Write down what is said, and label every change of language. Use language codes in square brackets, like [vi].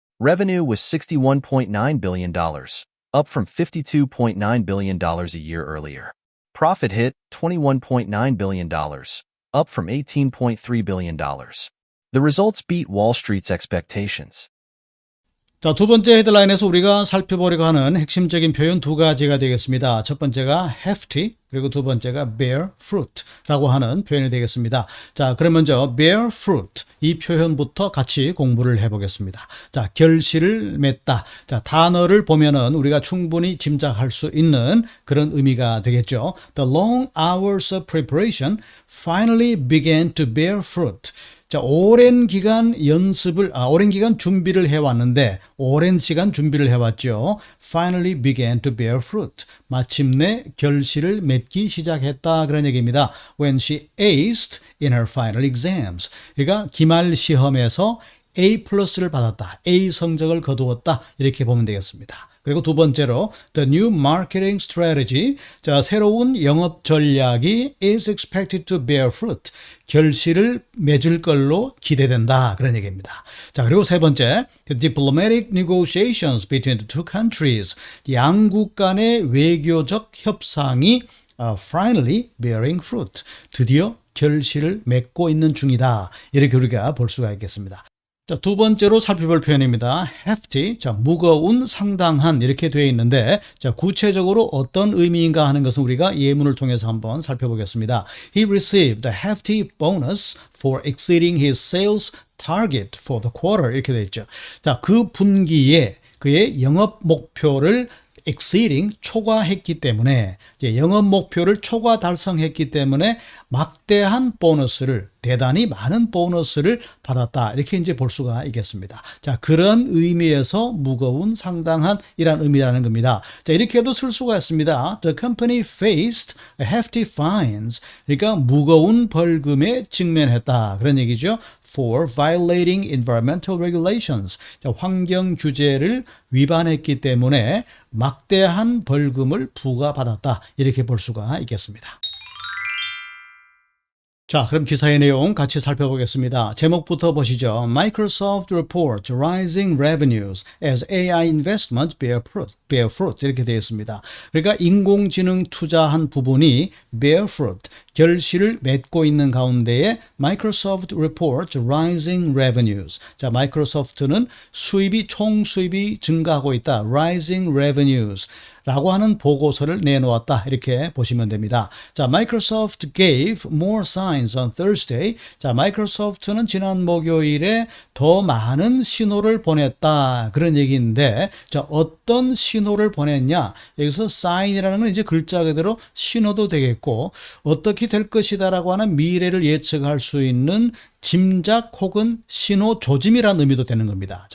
[en] Revenue was $61.9 billion, up from $52.9 billion a year earlier. Profit hit $21.9 billion, up from $18.3 billion. The results beat Wall Street's expectations. [ko] 자, 두 번째 헤드라인에서 우리가 살펴보려고 하는 핵심적인 표현 두 가지가 되겠습니다. 첫 번째가 hefty, 그리고 두 번째가 bear fruit라고 하는 표현이 되겠습니다. 자, 그럼 먼저 bear fruit 이 표현부터 같이 공부를 해보겠습니다. 자, 결실을 맺다. 자, 단어를 보면은 우리가 충분히 짐작할 수 있는 그런 의미가 되겠죠. [en] The long hours of preparation finally began to bear fruit. [ko] 자, 오랜 기간 준비를 해왔는데, 오랜 시간 준비를 해왔죠. [en] Finally began to bear fruit. [ko] 마침내 결실을 맺기 시작했다. 그런 얘기입니다. [en] When she aced in her final exams. [ko] 그러니까 기말 시험에서 A+를 받았다. A 성적을 거두었다. 이렇게 보면 되겠습니다. 그리고 두 번째로 [en] the new marketing strategy. [ko] 자, 새로운 영업 전략이 [en] is expected to bear fruit. [ko] 결실을 맺을 걸로 기대된다. 그런 얘기입니다. 자, 그리고 세 번째, [en] the diplomatic negotiations between the two countries. [ko] 양국 간의 외교적 협상이 [en] finally bearing fruit. [ko] 드디어 결실을 맺고 있는 중이다. 이렇게 우리가 볼 수가 있겠습니다. 자, 두 번째로 살펴볼 표현입니다. hefty, 자, 무거운, 상당한 이렇게 되어 있는데, 자, 구체적으로 어떤 의미인가 하는 것은 우리가 예문을 통해서 한번 살펴보겠습니다. [en] He received a hefty bonus for exceeding his sales target for the quarter [ko] 이렇게 되어 있죠. 자, 그 분기에 그의 영업 목표를 exceeding, 초과했기 때문에, 영업 목표를 초과 달성했기 때문에 막대한 보너스를, 대단히 많은 보너스를 받았다. 이렇게 이제 볼 수가 있겠습니다. 자, 그런 의미에서 무거운, 상당한 이란 의미라는 겁니다. 자, 이렇게도 쓸 수가 있습니다. [en] The company faced hefty fines. [ko] 그러니까 무거운 벌금에 직면했다. 그런 얘기죠. [en] For violating environmental regulations. [ko] 자, 환경 규제를 위반했기 때문에 막대한 벌금을 부과받았다. 이렇게 볼 수가 있겠습니다. 자, 그럼 기사의 내용 같이 살펴보겠습니다. 제목부터 보시죠. [en] Microsoft reports rising revenues as AI investments bear fruit [ko] 이렇게 되어 있습니다. 그러니까 인공지능 투자한 부분이 bear fruit, 결실을 맺고 있는 가운데에 [en] Microsoft reports rising revenues. [ko] 자, 마이크로소프트는 총 수입이 증가하고 있다. [en] rising revenues. [ko] 라고 하는 보고서를 내놓았다. 이렇게 보시면 됩니다. [en] 자, Microsoft gave more signs on Thursday. [ko] 자, 마이크로소프트는 지난 목요일에 더 많은 신호를 보냈다. 그런 얘기인데, 자, 어떤 신호를 보냈냐? 여기서 sign이라는 건 이제 글자 그대로 신호도 되겠고, 어떻게 될 것이다라고 하는 미래를 예측할 수 있는 짐작 혹은 신호 조짐이라는 의미도 되는 겁니다.